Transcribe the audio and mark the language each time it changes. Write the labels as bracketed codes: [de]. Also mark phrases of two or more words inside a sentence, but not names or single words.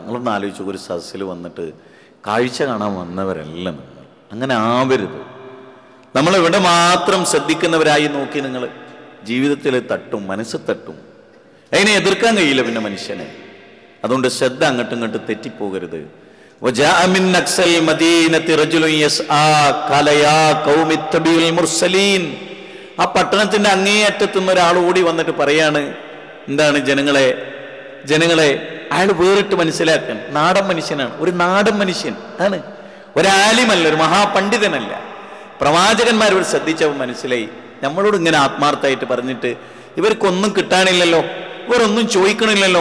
[ml] നിങ്ങളൊന്ന് ആലോചിച്ചു, ഒരു സസ്സിൽ വന്നിട്ട് കാഴ്ച കാണാൻ വന്നവരല്ല നിങ്ങൾ. അങ്ങനെ ആവരുത്. നമ്മളിവിടെ മാത്രം ശ്രദ്ധിക്കുന്നവരായി നോക്കി നിങ്ങൾ ജീവിതത്തിൽ തട്ടും, മനസ്സ് തട്ടും. അതിനെ എതിർക്കാൻ കഴിയില്ല പിന്നെ മനുഷ്യനെ. അതുകൊണ്ട് ശ്രദ്ധ അങ്ങോട്ടും ഇങ്ങോട്ടും തെറ്റിപ്പോകരുത്. [ar] وجاء من أقصى المدينة رجل يسعى قال يا قوم اتبعوا المرسلين. [ml] ആ പട്ടണത്തിന്റെ അങ്ങേയറ്റത്തുനിന്ന് ഒരാൾ ഓടി വന്നിട്ട് പറയാണ്, എന്താണ്? ജനങ്ങളെ അയാൾ വേറിട്ട് മനസ്സിലാക്കാൻ. നാടൻ മനുഷ്യനാണ്, ഒരു നാടൻ മനുഷ്യൻ ആണ്, ഒരാലിമല്ല, ഒരു മഹാപണ്ഡിതനല്ല. പ്രവാചകന്മാരോട് ശ്രദ്ധിച്ചവൻ മനസ്സിലായി, നമ്മളോട് ഇങ്ങനെ ആത്മാർത്ഥമായിട്ട് പറഞ്ഞിട്ട് ഇവർക്കൊന്നും കിട്ടാനില്ലല്ലോ, ഇവരൊന്നും ചോദിക്കണില്ലല്ലോ.